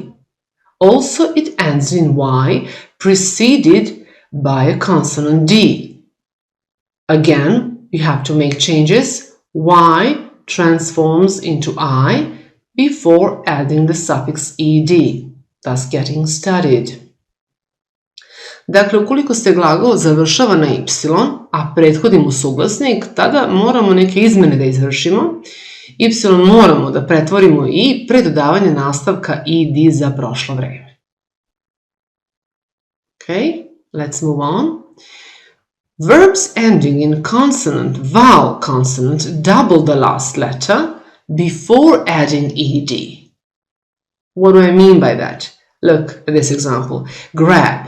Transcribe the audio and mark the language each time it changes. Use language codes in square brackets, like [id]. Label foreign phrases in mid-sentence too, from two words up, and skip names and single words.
[en] Also, it ends in y, preceded by a consonant d. Again, you have to make changes. Y transforms into I before adding the suffix ed, thus getting studied. [sr] Dakle, ukoliko se glagol završava na y, a prethodi mu suglasnik, tada moramo neke izmene da izvršimo. Y moramo da pretvorimo i pre dodavanja nastavka ed za prošlo vreme. [en] Okay, let's move on. Verbs ending in consonant, vowel consonant, double the last letter before adding ed. What do I mean by that? Look at this example. Grab.